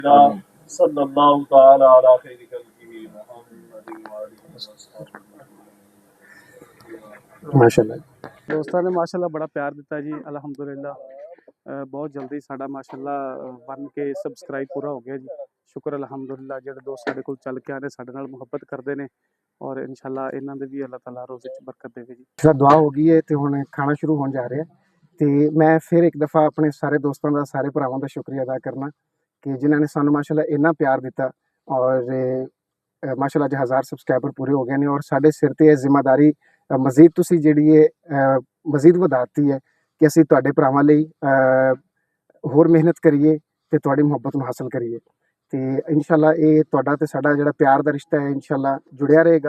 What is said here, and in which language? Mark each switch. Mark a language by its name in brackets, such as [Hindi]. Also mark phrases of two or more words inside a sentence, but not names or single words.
[Arabic] आमीन। صلى الله تعالى على خير خلقه محمد وآله وصحبه. [Punjabi] ماشاءاللہ دوستاں نے ماشاءاللہ بڑا پیار دتا جی الحمدللہ. بہت جلدی ساڈا ماشاءاللہ 1K سبسکرائب پورا ہو گیا جی. شکر الحمدللہ ਜਿਹੜੇ ਦੋਸਤ ਸਾਡੇ ਕੋਲ ਚੱਲ ਕੇ ਆਨੇ ਸਾਡੇ ਨਾਲ ਮੁਹੱਬਤ ਕਰਦੇ ਨੇ ਔਰ ਇਨਸ਼ਾਅੱਲਾ ਇਹਨਾਂ ਦੇ ਵੀ ਅੱਲਾਹ ਤਾਲਾ ਰੋਜ਼ੇ 'ਚ ਬਰਕਤ ਦੇਵੇ ਜੀ। ਜਿਹੜਾ ਦੁਆ ਹੋ ਗਈ ਹੈ ਤੇ ਹੁਣ ਖਾਣਾ ਸ਼ੁਰੂ ਹੋਣ ਜਾ ਰਿਹਾ ਤੇ ਮੈਂ ਫਿਰ ਇੱਕ ਦਫਾ ਆਪਣੇ ਸਾਰੇ ਦੋਸਤਾਂ ਦਾ ਸਾਰੇ ਭਰਾਵਾਂ ਦਾ ਸ਼ੁਕਰੀਆ ਅਦਾ ਕਰਨਾ ਕਿ ਜਿਨ੍ਹਾਂ ਨੇ ਸਾਨੂੰ ਮਾਸ਼ਾਅੱਲਾ ਇੰਨਾ ਪਿਆਰ ਦਿੱਤਾ ਔਰ ਮਾਸ਼ਾਅੱਲਾ ਅੱਜ 1000 ਸਬਸਕ੍ਰਾਈਬਰ ਪੂਰੇ ਹੋ ਗਏ ਨੇ ਔਰ ਸਾਡੇ ਸਿਰ ਤੇ ਇਹ ਜ਼ਿੰਮੇਵਾਰੀ ਮਜ਼ੀਦ ਤੁਸੀਂ ਜਿਹੜੀ ਹੈ ਮਜ਼ੀਦ ਵਧਾਤੀ ਹੈ ਕਿ ਅਸੀਂ ਤੁਹਾਡੇ ਭਰਾਵਾਂ ਲਈ ਹੋਰ ਮਿਹਨਤ ਕਰੀਏ ਤੇ ਤੁਹਾਡੀ ਮੁਹੱਬਤ ਨੂੰ ਹਾਸਲ ਕਰੀਏ ਤੇ ਇਨਸ਼ਾਅੱਲਾ ਇਹ ਤੁਹਾਡਾ ਤੇ ਸਾਡਾ ਜਿਹੜਾ ਪਿਆਰ ਦਾ ਰਿਸ਼ਤਾ ਹੈ ਇਨਸ਼ਾਅੱਲਾ ਜੁੜਿਆ ਰਹੇਗਾ।